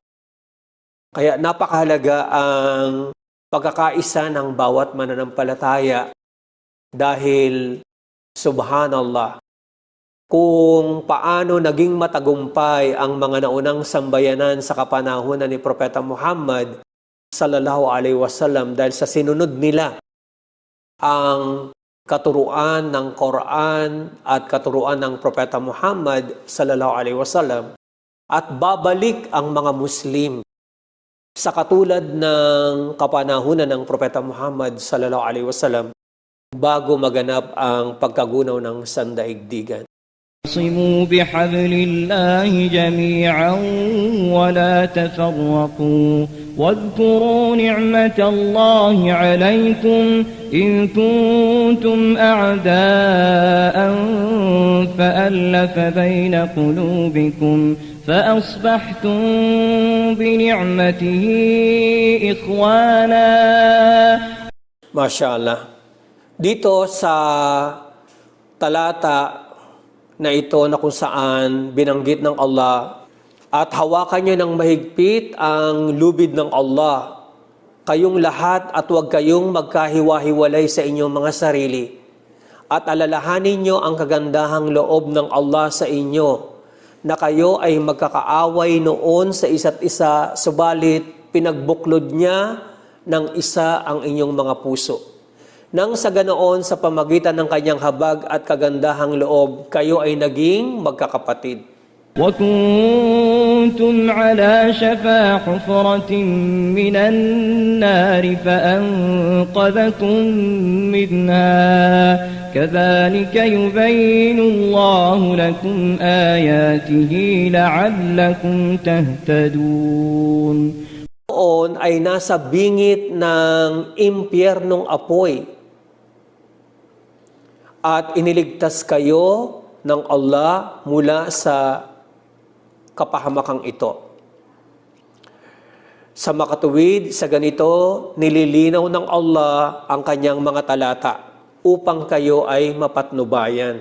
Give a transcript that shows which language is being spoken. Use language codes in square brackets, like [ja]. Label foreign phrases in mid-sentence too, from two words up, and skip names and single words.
[tl] Kaya napakahalaga ang pagkakaisa ng bawat mananampalataya dahil, subhanallah, kung paano naging matagumpay ang mga naunang sambayanan sa kapanahunan ni Propeta Muhammad [ar] صلى الله عليه وسلم [tl] dahil sa sinunod nila ang katuruan ng Quran at katuruan ng Propeta Muhammad [ar] صلى الله عليه وسلم, [tl] at babalik ang mga Muslim sa katulad ng kapanahunan ng Propeta Muhammad [ar] صلى الله عليه وسلم [tl] bago maganap ang pagkagunaw ng sandaigdigan. [ar] واعتصموا بحبل الله جميعا ولا تفرقوا واذكروا نعمة الله عليكم إذ كنتم أعداء فألف بين قلوبكم فأصبحتم بنعمته إخوانا. ما شاء الله. [tl] Dito sa talata na ito na kung saan binanggit ng Allah, at hawakan niyo ng mahigpit ang lubid ng Allah, kayong lahat, at huwag kayong magkahiwa-hiwalay sa inyong mga sarili. At alalahanin niyo ang kagandahang loob ng Allah sa inyo, na kayo ay magkakaaway noon sa isa't isa, subalit pinagbuklod niya ng isa ang inyong mga puso. Nang sa ganoon, sa pamagitan ng kanyang habag at kagandahang loob, kayo ay naging magkakapatid. [ar] وَكُنْتُمْ عَلَى شَفَا حُفْرَةٍ مِّنَ النَّارِ فَأَنقَذَكُم مِّنْهَا كَذَلِكَ يُبَيِّنُ اللَّهُ لَكُمْ آيَاتِهِ لَعَلَّكُمْ تَهْتَدُونَ. [tl] Noon ay nasa bingit ng impyernong apoy, at iniligtas kayo ng Allah mula sa kapahamakang ito. Sa makatuwid, sa ganito, nililinaw ng Allah ang kanyang mga talata upang kayo ay mapatnubayan.